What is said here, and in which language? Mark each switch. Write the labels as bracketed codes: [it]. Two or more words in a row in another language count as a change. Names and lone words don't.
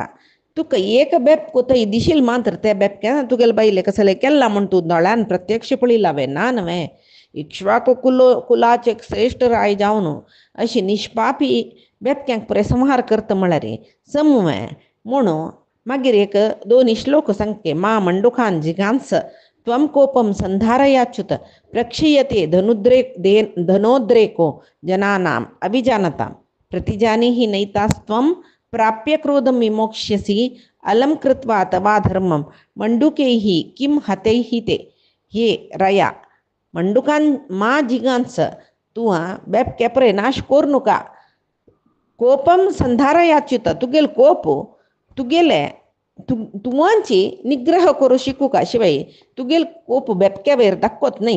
[kok] तुका एक बेप कोथंय दिशील मात्र त्या बेपक्या तुगेल बाईले कसले केल्ला म्हण तू दोळ्यान प्रत्यक्ष पळयलावे ना नव्हे. इक्ष्वाकू कुलाचे श्रेष्ठ राय जावन अशी निष्पापी बेपक्यांक पुरे संहार करता म्हळ्यार समवे म्हणून मागीर एक 2 श्लोक सांगके [sa] मा मंडुखान जिगांस त्वं कोपम संधारयाच्युत प्रक्षीयते धनोद्रेको जनानाम अभिजानताम प्रतिजानीहि नैतास्त्वं प्राप्य क्रोधं विमोक्ष्यसि अलम कृत्वा तवा धर्मम मंडुकैहि किम हतैहि ते. [kok] हे राया [sa] मंडुकान मा जिगांस [kok] तू बेपकेपरे नाश कोर नुका. [sa] कोपम संधारयाच्युत [kok] तुगेल कोप तुगेले तुवांची निग्रह करू शिकू का शिवाय तुगेल कोप बेपक्या वयर दाखवत नाही.